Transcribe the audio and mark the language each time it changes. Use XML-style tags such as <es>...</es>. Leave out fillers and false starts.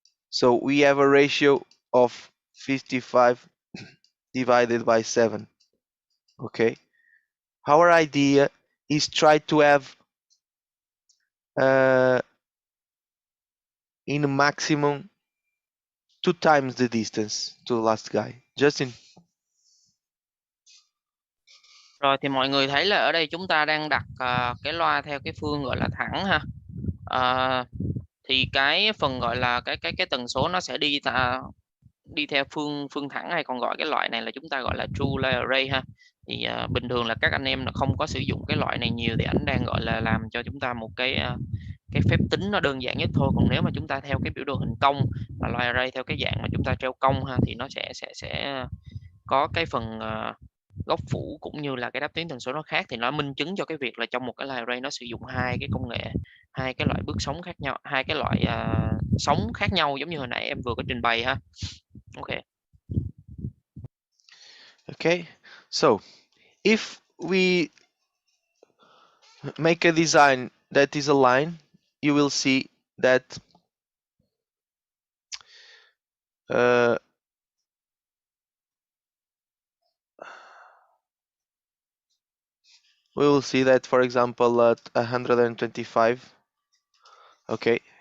<en>So we have a ratio of 55 divided by 7. Okay, our idea is try to have in a maximum 2 times the distance to the last guy. Justin.</en> <vi>Rồi thì mọi người thấy là ở đây chúng ta đang đặt cái loa theo cái phương gọi là thẳng ha. Thì cái phần gọi là cái tần số nó sẽ đi theo phương thẳng, hay còn gọi cái loại này là chúng ta gọi là true layer array ha. Thì bình thường là các anh em là không có sử dụng cái loại này nhiều, thì ảnh đang gọi là làm cho chúng ta một cái phép tính nó đơn giản nhất thôi. Còn nếu mà chúng ta theo cái biểu đồ hình cong và layer array theo cái dạng mà chúng ta treo cong ha, thì nó sẽ có cái phần góc phủ cũng như là cái đáp tuyến tần số nó khác. Thì nó minh chứng cho cái việc là trong một cái layer array nó sử dụng hai cái công nghệ, hai cái loại bước sóng khác nhau, hai cái loại sóng khác nhau, giống như hồi nãy em vừa có trình bày ha.</vi> <en>Ok. Okay, so if we make a design that is aligned, you will see that we will see that, for example, at 125, okay,</en>